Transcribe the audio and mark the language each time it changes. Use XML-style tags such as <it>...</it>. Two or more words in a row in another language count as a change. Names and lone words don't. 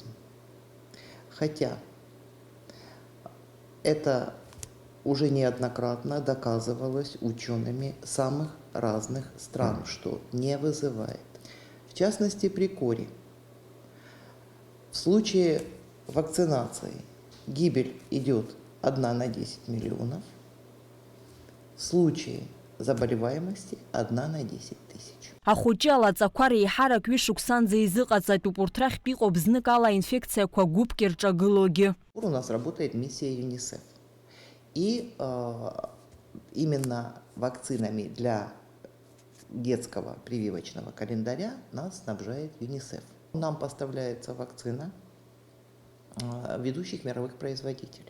<ru>Хотя это уже неоднократно доказывалось учеными самых разных стран, что не вызывает. В частности, при коре. В случае вакцинации гибель идет 1 на 10 миллионов, в случае заболеваемости 1 на 10 тысяч.</ru> <ab>Ахәыҷы алаҵақәа реиҳарак ҩышықәсанӡа изыҟаҵатәуп, урҭ рахьтә иҟоуп знык ала инфекциақәа гәыԥк ирҿагылогьы.</ab> <ru>У нас работает миссия ЮНИСЕФ. И именно вакцинами для детского прививочного календаря нас снабжает ЮНИСЕФ. Нам поставляется вакцина ведущих мировых производителей.</ru>